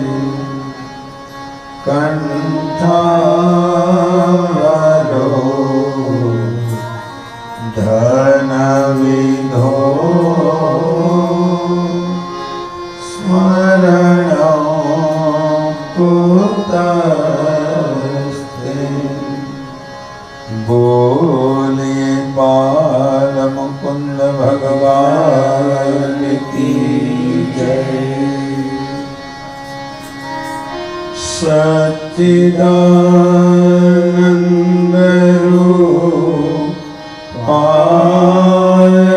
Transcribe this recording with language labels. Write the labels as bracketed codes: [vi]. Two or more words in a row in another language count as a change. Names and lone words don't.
[sa] कंठारो धनविधो स्मरणं कुतस्ते। [hi] बोले बाल मुकुंद भगवान की जय। [sa] सच्चिदानंद रूपाय